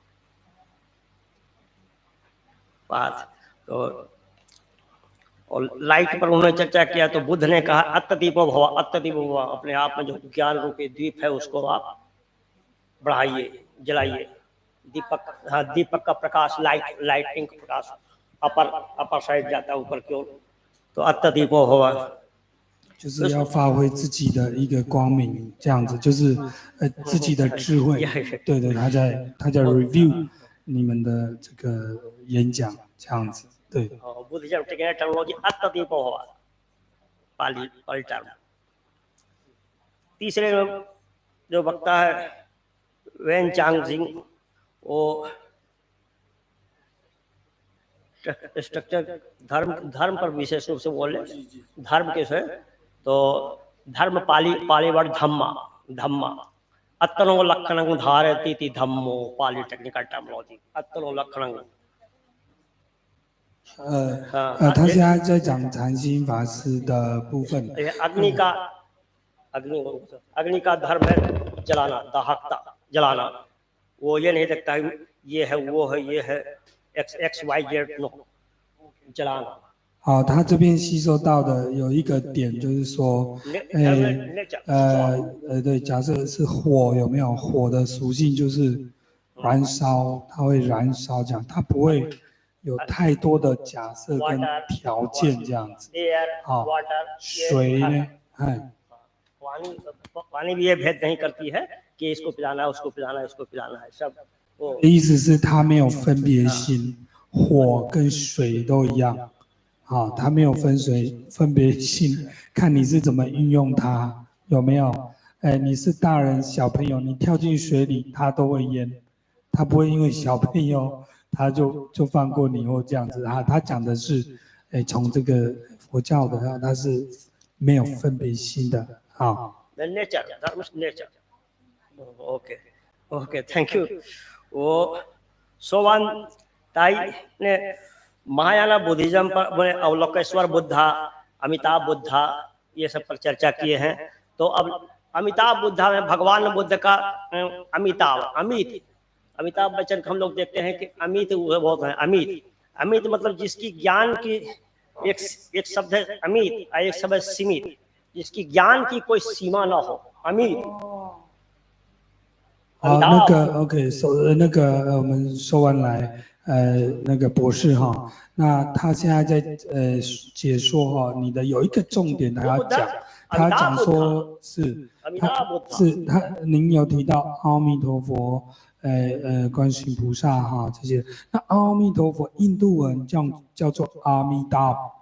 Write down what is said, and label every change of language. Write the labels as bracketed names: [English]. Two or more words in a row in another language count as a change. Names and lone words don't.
[Hindi] तो और लाइट पर उन्होंने चर्चा किया, तो बुद्ध ने कहा [Pali] अत्यदीपो भव, [Hindi] अपने आप में जो ज्ञान रूपी दीप है उसको आप बढ़ाइए, जलाइए। दीपक का प्रकाश, लाइटिंग का प्रकाश [English] upper side [Hindi] जाता है ऊपर की ओर, तो [Pali] अत्यदीपो भव। [Chinese] 就是要发挥自己的一个光明，这样子就是自己的智慧。对对，他在 review 你们的这个演讲，这样子。对。 [English] Buddhism technical terminology [Pali] अत्यदीपो भव, [English] Pali term. [Hindi] तीसरे जो वक्ता है वेन चांग सिंह, वो स्ट्रक्चर धर्म पर विशेष रूप से बोले, धर्म के से तो धर्म [English] Pali word [Pali] धम्मा अत्तनो लक्षणं धारयति धम्मो, [English] Pali technical terminology [Pali] अत्तनो लक्षणं। [Chinese] 他现在在讲禅心法师的部分。 [Hindi] अग्नि का धर्म है जलाना, दाहकता, जलाना। वो ये नहीं देखता ये है वो है ये है XYZ, नो, जलाना। [Chinese] 好，他这边吸收到的有一个点，就是说，对，假设是火，有没有火的属性就是燃烧，它会燃烧这样，它不会有太多的假设跟条件这样子。好，水呢？ [Hindi] पानी भी ये भेद नहीं करती है कि इसको पिलाना है, उसको पिलाना है, इसको पिलाना है, सब। [Chinese] 意思是它没有分别心，火跟水都一样。好，它没有分别性，看你是怎么运用它，有没有？你是大人小朋友，你跳进水里，它都会淹，它不会因为小朋友他就放过你或这样子啊。他讲的是，从这个佛教的话，它是没有分别心的啊。 [English] Nature, nature. Okay, thank you. [Hindi] वो सोवान ताई ने [English] Mahayana Buddhism [Hindi] पर अवलोकेश्वर बुद्धा, अमिताभ बुद्धा, ये सब पर चर्चा किए हैं। तो अब अमिताभ बुद्धा में भगवान बुद्ध का अमिताभ बच्चन को हम लोग देखते हैं कि अमित बहुत है। अमित मतलब जिसकी ज्ञान की एक शब्द है अमित, एक शब्द है सीमित, जिसकी ज्ञान की कोई सीमा ना हो, अमित। [Chinese] 好，OK， 那个我们说完来，那个博士哈，那他现在在解说哈，你的有一个重点他要讲，他讲说是您有提到阿弥陀佛，观世音菩萨哈这些，那阿弥陀佛印度文叫做阿弥达。